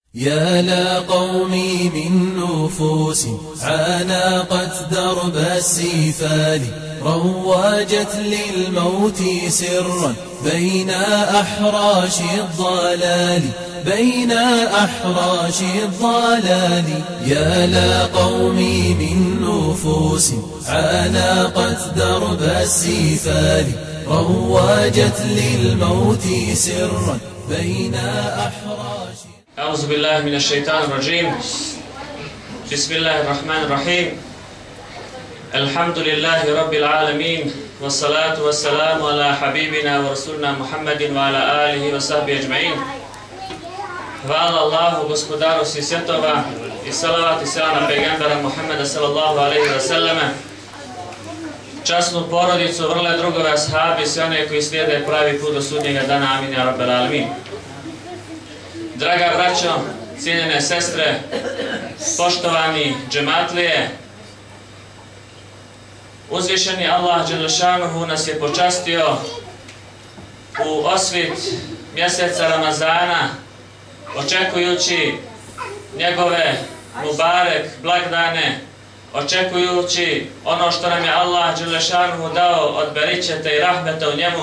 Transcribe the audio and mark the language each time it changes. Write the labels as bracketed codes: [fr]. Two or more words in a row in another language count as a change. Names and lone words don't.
[ar] يا لا قومي من نفوس عانقت درب السفال رواجت للموت سرا بين أحراش الضلال يا لا قومي من نفوس عانقت درب السفال رواجت للموت سرا بين أحراش. أعوذ بالله من الشيطان الرجيم. بسم الله الرحمن الرحيم. الحمد لله رب العالمين والصلاة والسلام على حبيبنا ورسولنا محمد وعلى آله وصحبه أجمعين. [bs] Hvala Allahu, gospodaru svih svjetova, i salavat i selam na pejgambera Muhammeda [ar] صلى الله عليه وسلم, [bs] časnu porodicu, vrle drugove, ashabi, sve one koji slijede pravi put do sudnjega dana. [ar] آمين يا رب العالمين. [bs] Draga braćo, cijenjene sestre, poštovani džematlije, uzvišeni Allah dželešanuhu nas je počastio u osvit mjeseca Ramazana, očekujući njegove mubarek blagdane, očekujući ono što nam je Allah dželešanuhu dao od beričeta i rahmeta u njemu.